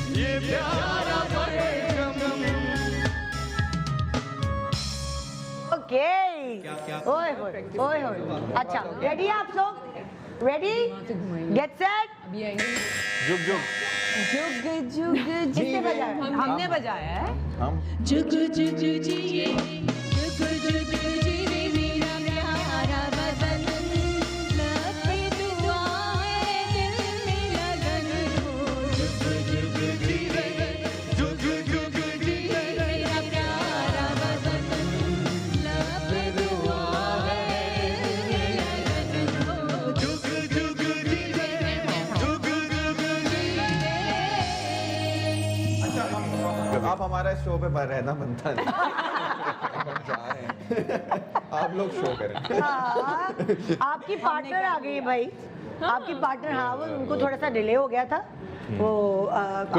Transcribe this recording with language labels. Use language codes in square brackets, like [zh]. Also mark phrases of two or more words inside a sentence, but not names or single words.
[hi] ये प्यारा परचम। ओके ओए होए ओए होए। अच्छा रेडी आप लोग? [en] ready get set [hi] अभी आएंगे जुग जुग जुग जुग किसने बजाया? हमने बजाया है। हम जुग जुग जिए जुग जुग जिए मेरा प्यारा वतन लपे दुआएं दिल में लगन हो जुग जुग जिए जुग जुग जिए मेरा प्यारा वतन लपे दुआएं दिल में लगन हो जुग जुग जिए जुग जुग जिए। आप हमारा शो पे रहना बनता नहीं। हम जा रहे हैं। आप लोग शो करें। हाँ, आपकी पार्टनर आ गई भाई। आपकी पार्टनर, हाँ वो उनको थोड़ा सा डिले हो गया था वो कोई बात